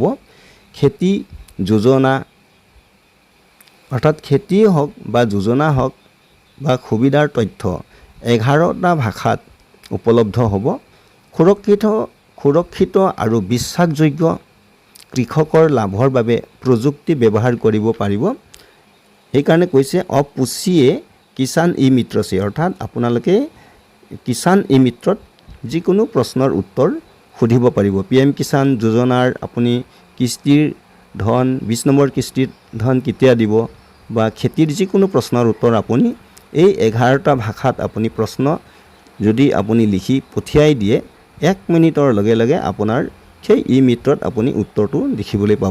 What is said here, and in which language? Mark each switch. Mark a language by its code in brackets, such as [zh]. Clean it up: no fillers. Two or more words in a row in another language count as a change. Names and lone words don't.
[as] খেতি যোজনা অৰ্থাৎ খেতি হওক বা যোজনা হওক বা সুবিধাৰ তথ্য 11টা ভাষাত উপলব্ধ হ'ব। সুৰক্ষিত আৰু বিশ্বাসযোগ্য কৃষকৰ লাভৰ বাবে প্ৰযুক্তি ব্যৱহাৰ কৰিব পাৰিব। [hi] সেইকাৰণে কৈছে अब पूछिए किसान ई-मित्र से, [as] অৰ্থাৎ আপোনালোকে কিষাণ ই-মিত্ৰত যিকোনো প্ৰশ্নৰ উত্তৰ সুধিব পাৰিব। PM কিষাণ যোজনাৰ আপুনি কিস্তিৰ ধন 20 নম্বৰ কিস্তিৰ ধন কেতিয়া দিব বা খেতিৰ যিকোনো প্ৰশ্নৰ উত্তৰ আপুনি এই 11টা ভাষাত আপুনি প্ৰশ্ন যদি আপুনি লিখি পঠিয়াই দিয়ে 1 মিনিটৰ লগে লগে আপোনাৰ সেই ই-মিত্ৰত আপুনি উত্তৰটো দেখিবলৈ পাব।